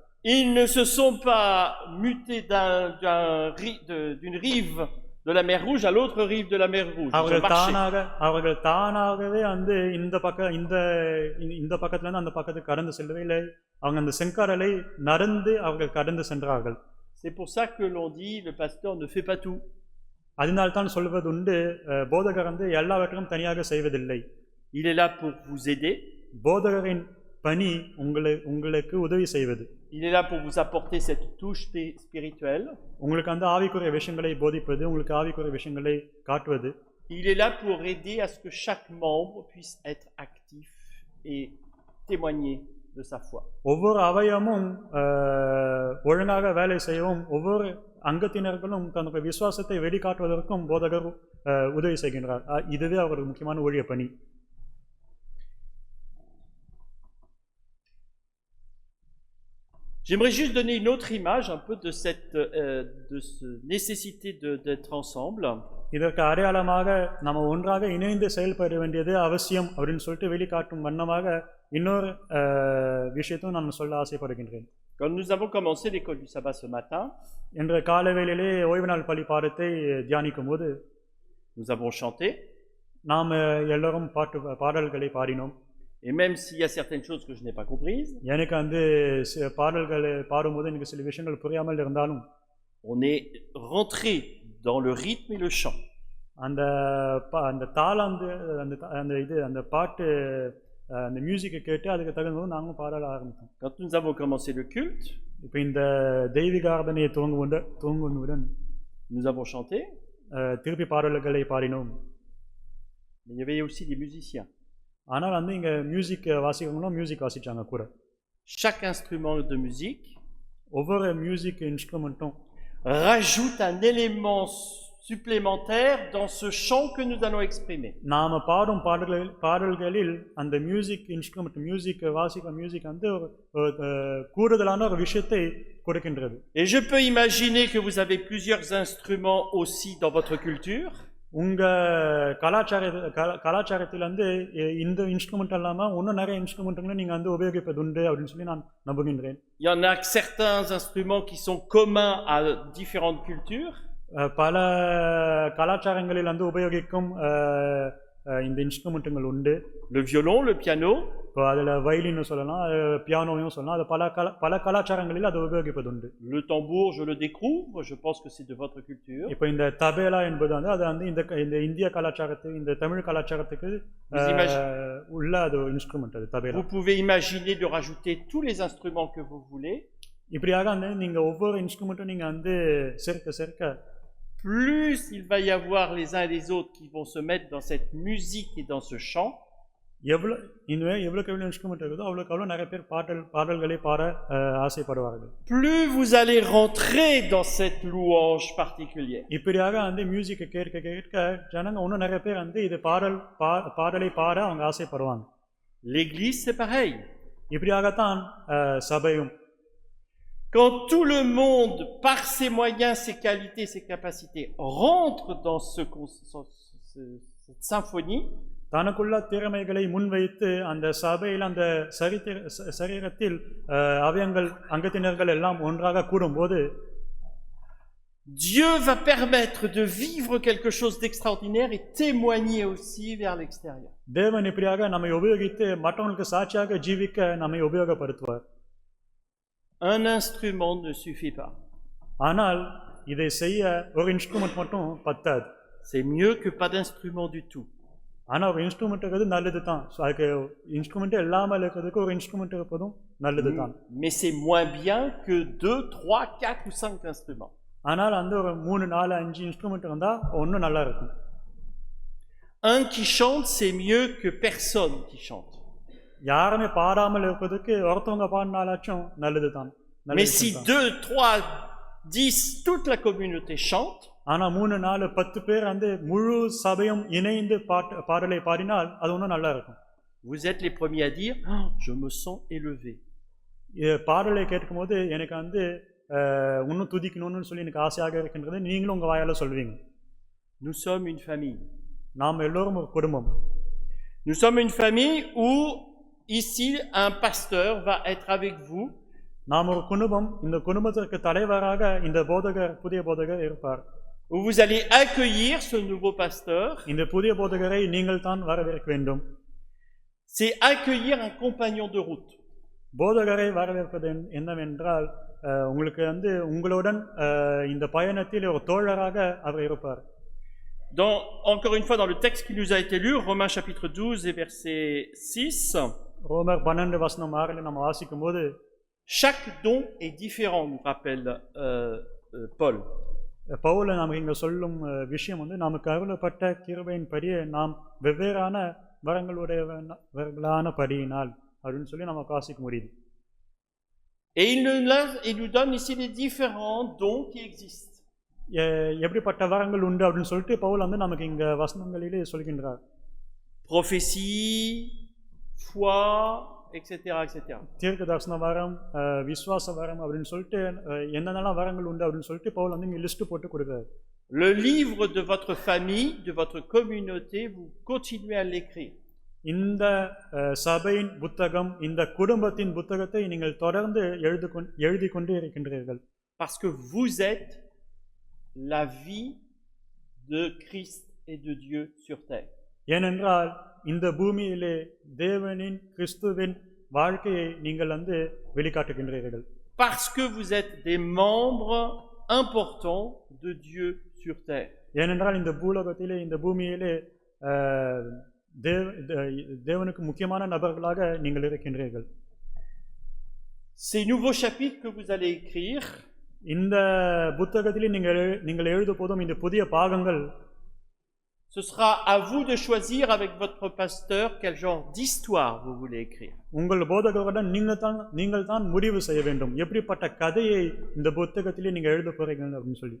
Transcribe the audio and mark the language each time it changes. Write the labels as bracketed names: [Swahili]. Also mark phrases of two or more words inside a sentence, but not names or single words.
[French] Ils ne se sont pas mutés d'une rive de la mer Rouge à l'autre rive de la mer Rouge. [Tamil] அவர்கள் தானாகவே அந்த இந்த பக்கத்துல இருந்து அந்த பக்கத்துக்கு கடந்து செல்லவே இல்லை. அவங்க அந்த செங்கடலை நடந்து அவர்கள் கடந்து சென்றார்கள். [French] C'est pour ça que l'on dit le pasteur ne fait pas tout. [Tamil] அதனால் தான் சொல்வது உண்டு போதகர் வந்து எல்லாவற்றையும் தனியாக செய்வதில்லை. [French] Il est là pour vous aider. [Tamil] போதகரின் பணி உங்களுக்கு உதவி செய்வது. [French] Il est là pour vous apporter cette touche spirituelle. [Tamil] உங்களுக்கு அந்த ஆவிக்குரிய விஷயங்களை போதிப்பது, உங்களுக்கு ஆவிக்குரிய விஷயங்களை காட்டுவது. [French] Il est là pour aider à ce que chaque membre puisse être actif et témoigner de sa foi. [Tamil] ஒவ்வொரு அவயமும் ஒழுங்காக வேலை செய்யவும் ஒவ்வொரு அங்கத்தினர்களும் தன்னுடைய விசுவாசத்தை வெளிக்காட்டுவதற்கும் போதகர் உதவி செய்கின்றார். இதுவே அவருக்கு முக்கியமான ஊழிய பணி. [French] J'aimerais juste donner une autre image un peu de cette nécessité d'être ensemble. [Tamil] இதற்கு அடையாளமாக நம்ம ஒன்றாக இணைந்து செயல்பட வேண்டியது அவசியம் அப்படின்னு சொல்லிட்டு வெளிக்காட்டும் வண்ணமாக இன்னொரு விஷயத்தையும் நான் சொல்ல ஆசைப்படுகின்றேன். [French] Quand nous avons commencé l'école du sabbat ce matin, [Tamil] என்ற காலவேளையிலே ஓய்வு நாள் பள்ளி பாடத்தை தியானிக்கும் போது [French] nous avons chanté. [Tamil] நாம் எல்லாரும் பாடல்களை பாடினோம். [French] Et même s'il y a certaines choses que je n'ai pas comprises, [Tamil] எனக்கு அந்த பாடல்களை பாடும்போது எனக்கு சில விஷயங்கள் புரியாமல் இருந்தாலும் [French] on est rentré dans le rythme et le chant. [Tamil] அந்த தாளம் அந்த பாட்டு அந்த மியூசிக்கை கேட்டு அதுக்கு தகுந்தது நாங்களும் பாட ஆரம்பித்தோம். [French] Quand nous avons commencé le culte, [Tamil] இப்போ இந்த தெய்வீக ஆராதனையை துவங்குவதுடன் [French] nous avons chanté. [Tamil] திருப்பி பாடல்களை பாடினோம். [French] Mais il y avait aussi des musiciens. [Tamil] ஆனால் வந்து இங்க மியூசிக் வாசிக்கிறவங்களும் மியூசிக் வாசிச்சாங்க கூட. [French] chaque instrument de musique [Tamil] ஒவ்வொரு [English] music instrument [French] rajoute un élément supplémentaire dans ce chant que nous allons exprimer. [Tamil] நாம பாடும் பாடல்களில் அந்த [English] music instrument music [Tamil] வந்து ஒரு கூடுதலான ஒரு விஷயத்தை கொடுக்கின்றது. [French] Et je peux imaginer que vous avez plusieurs instruments aussi dans votre culture. [Tamil] உங்க கலாச்சாரத்தில் வந்து இந்த இன்ஸ்ட்ருமெண்ட் இல்லாம இன்னும் நிறைய இன்ஸ்ட்ருமெண்ட்களை நீங்க வந்து உபயோகிப்பதுண்டு அப்படின்னு சொல்லி நான் நம்புகின்றேன். [French] Il y en a certains instruments qui sont communs à différentes cultures. [Tamil] பல கலாச்சாரங்களில் வந்து உபயோகிக்கும் இந்த இன்ஸ்ட்ருமெண்ட்டுகள் உண்டு. [French] Le violon, le piano. [Tamil] இப்போ அதில் வயலின்னு சொல்லலாம், பியானோவையும் சொல்லலாம். அது பல கலாச்சாரங்களில் அதை உபயோகிப்பதுண்டு. [French] Le tambour, je le découvre. Je pense que c'est de votre culture. [Tamil] இப்போ இந்த தபேலா என்பது வந்து அது வந்து இந்த இந்திய கலாச்சாரத்துக்கு, இந்த தமிழ் கலாச்சாரத்துக்கு உள்ள அது இன்ஸ்ட்ருமெண்ட் அது தபேலா. [French] Vous pouvez imaginer de rajouter tous les instruments que vous voulez. [Tamil] இப்படியாக வந்து நீங்க ஒவ்வொரு இன்ஸ்ட்ருமெண்ட்டும் நீங்க வந்து சேர்க்க [French] plus il va y avoir les uns et les autres qui vont se mettre dans cette musique et dans ce chant. [Tamil] எவ்வளவுக்கு எவ்வளவு இன்ஸ்ட்ருமெண்ட் இருக்குதோ அவ்வளவுக்கு அவ்வளவு நிறைய பேர் பாடல்களை பாட ஆசைப்படுவார்கள். [French] Plus vous allez rentrer dans cette louange particulière. [Tamil] இப்படியாக அந்த மியூசிக்கை கேட்க ஜனங்க இன்னும் நிறைய பேர் வந்து இது பாடலை பாட அவங்க ஆசைப்படுவாங்க. [French] L'église c'est pareil. [Tamil] இப்படியாகத்தான் சபையும். [French] Quand tout le monde, par ses moyens, ses qualités, ses capacités, rentre dans cette symphonie, [Tamil] தனக்குள்ள திறமைகளை முன்வைத்து அந்த சபையில் அந்த சரீரத்தில் அவயங்கள் அங்கத்தினர்கள் எல்லாம் ஒன்றாக கூடும்போது [French] Dieu va permettre de vivre quelque chose d'extraordinaire et témoigner aussi vers l'extérieur. [Tamil] தேவன் இப்படியாக நம்மை உபயோகித்து மற்றவங்களுக்கு சாட்சியாக ஜீவிக்க நம்மை உபயோகப்படுத்துவார். [French] Un instrument ne suffit pas. [Tamil] ஆனால் இதை செய்ய ஒரு இன்ஸ்ட்ருமெண்ட் மட்டும் பத்தாது. [French] C'est mieux que pas d'instrument du tout. [Tamil] ஆனால் ஒரு இன்ஸ்ட்ருமெண்ட் இருக்கிறது நல்லது தான். அதுக்கு இன்ஸ்ட்ருமெண்ட் இல்லாமல் இருக்கிறதுக்கு ஒரு இன்ஸ்ட்ருமெண்ட் இருப்பதும் நல்லது தான். [French] Mais c'est moins bien que 2, 3, 4 ou 5 instruments. [Tamil] ஆனால் அந்த ஒரு 3, 4, 5 இன்ஸ்ட்ருமெண்ட் இருந்தா ஒன்றும் நல்லா இருக்கும். [French] Un qui chante, c'est mieux que personne qui chante. [Tamil] யாருமே பாடாமல் இருப்பதுக்கு ஒருத்தவங்க பாடினாலாச்சும் நல்லது தான். [French] Mais si 2, 3, 10, toute la communauté chante, [Tamil] ஆனா 3, 4, 10 பேர் வந்து முழு சபையும் இணைந்து பாடலை பாடினால் அது ஒன்றும் நல்லா இருக்கும். [French] Vous êtes les premiers à dire oh, je me sens élevé. [Tamil] பாடலை கேட்கும்போது எனக்கு வந்து இன்னும் துதிக்கணும்னு சொல்லி எனக்கு ஆசையாக இருக்கின்றது. நீங்களும் உங்க வாயால சொல்வீங்க. [French] Nous sommes une famille. [Tamil] நாம் எல்லோரும் ஒரு குடும்பம். [French] Nous sommes une famille où ici un pasteur va être avec vous. [Tamil] நாம் ஒரு குடும்பம். இந்த குடும்பத்திற்கு தலைவராக இந்த புதிய போதகர் இருப்பார். [French] Où vous allez accueillir ce nouveau pasteur. [Tamil] இந்த புதிய போதகரை நீங்கள் தான் வரவேற்க வேண்டும். [French] C'est accueillir un compagnon de route. [Tamil] போதகரை வரவேற்பது என்னவென்றால் உங்களுக்கு வந்து உங்களுடன் இந்த பயணத்தில் ஒரு தோழராக அவர் இருப்பார். [French] Encore une fois dans le texte qui nous a été lu, Romains chapitre 12 et verset 6. [Tamil] ரோமர் 12 வசனம் 6 நம்ம வாசிக்கும்போது [French] chaque don est différent, nous rappelle Paul. [Tamil] பவுல் நமக்கு இங்க சொல்லும் விஷயம் வந்து நமக்கு அருளப்பட்ட கிருபையின் படியே நாம் வெவ்வேறான வரங்களுடையவர்களான படியினால் அப்படின்னு சொல்லி நம்ம வாசிக்க முடியுது. [French] Et il nous donne ici les différents dons qui existent. [Tamil] எப்படிப்பட்ட வரங்கள் உண்டு அப்படின்னு சொல்லிட்டு பவுல் வந்து நமக்கு இங்க வசனங்களிலே சொல்கின்றார். [French] Prophétie, foi, etc. [Tamil] தீர்க்க தரிசன வரம், விசுவாச வரம் அப்படின்னு சொல்லிட்டு என்னென்னலாம் வரங்கள் உண்டு அப்படின்னு சொல்லிட்டு பவுல் வந்து இங்க லிஸ்ட் போட்டு கொடுக்குறாரு. [French] Le livre de votre famille, de votre communauté, vous continuez à l'écrire. [Tamil] இந்த சபையின் புத்தகம், இந்த குடும்பத்தின் புத்தகத்தை நீங்கள் தொடர்ந்து எழுதி கொண்டே இருக்கின்றீர்கள். [French] Parce que vous êtes la vie de Christ et de Dieu sur terre. [Tamil] ஏனென்றால் இந்த பூமியிலே தேவனின் கிறிஸ்துவின் வாழ்க்கையை நீங்கள் வந்து வெளிக்காட்டுகின்றீர்கள். [French] Parce que vous êtes des membres importants de Dieu sur terre. [Tamil] ஏனென்றால் இந்த பூலோகத்திலே, இந்த பூமியிலே தேவனுக்கு முக்கியமான நபர்களாக நீங்கள் இருக்கின்றீர்கள். [French] Ces nouveaux chapitres que vous allez écrire, [Tamil] இந்த புத்தகத்திலே நீங்கள் எழுத போதும் இந்த புதிய பாகங்கள், [French] Ce sera à vous de choisir avec votre pasteur quel genre d'histoire vous voulez écrire. [Tamil] உங்கள் போதகருடன் நீங்கள் தான் முடிவு செய்ய வேண்டும் எப்படிப்பட்ட கதையை இந்த புத்தகத்திலே நீங்க எழுத போறீங்க அப்படின்னு சொல்லி.